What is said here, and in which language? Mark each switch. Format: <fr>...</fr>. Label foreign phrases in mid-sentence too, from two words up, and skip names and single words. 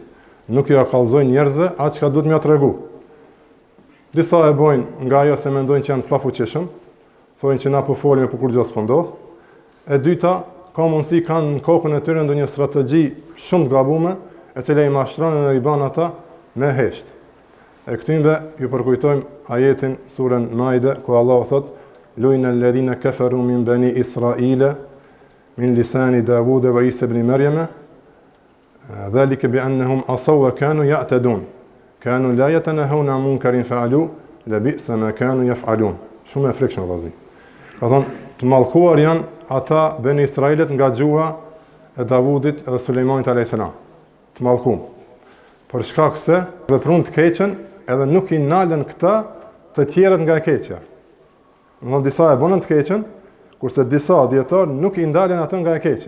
<sq>Nuk ja kallëzojnë njerëzve atë çka duhet m'ia tregu. Disa e bojnë nga ajo se mendojnë që janë të pafuqishëm, thonë që na po folim e kur gjë s'po ndodh. E dyta, ka mundësi kanë në kokën e tyre ndonjë strategji shumë të gabuar, e cila i mashtron dhe i bën ata me hesht. E këtynve ju përkujtojmë ajetin surën Maide, ku Allah thot:</sq> <ar>"لعن الذين كفروا من بني إسرائيل من لسان داوود وعيسى ابن مريم ذلك بأنهم عصوا وكانوا يعتدون. كانوا لا يتناهون عن منكر فعلوه لبئس ما كانوا يفعلون."</ar> <sq>Shumë e frikshme vëllazë. Ka thonë, të mallkuar janë ata bani Israilit nga gjuha e Davudit dhe Sulejmanit</sq> <ar>عليه السلام.</ar> <sq>Të mallkuar. Për shkak se veprun të keqen edhe nuk i nalën këta të tjerët nga e keqja. Në disa e bënën të keqen, kurse disa dietarë nuk i ndalen atë nga e keqja.</sq>